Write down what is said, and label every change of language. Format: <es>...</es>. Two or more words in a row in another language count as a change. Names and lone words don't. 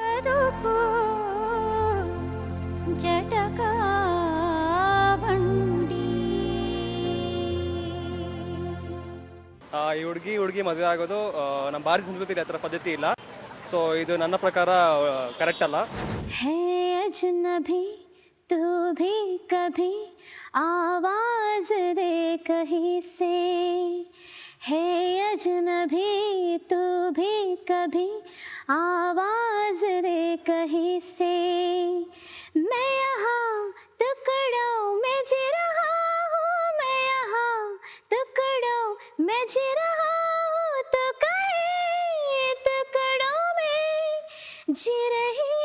<kn>ಬದುಕು ಜಟಕ ಬಂಡಿ. ಈ ಹುಡುಗಿ ಮದುವೆ ಆಗೋದು ನಮ್ಮ ಭಾರತೀಯ ಸಂಸ್ಕೃತಿಯಲ್ಲಿ ಆ ಥರ ಪದ್ಧತಿ ಇಲ್ಲ. ಸೊ ಇದು ನನ್ನ ಪ್ರಕಾರ ಕರೆಕ್ಟ್ ಅಲ್ಲ.</kn> <hi>हे अजनबी तू भी कभी आवाज दे कहीं से, है अजनबी तू भी कभी आवाज दे कहीं से, मैं यहाँ टुकड़ों में जी रहा हूँ, मैं यहाँ टुकड़ों में जी रहा हूँ, तो कहीं टुकड़ों में जी रही</hi>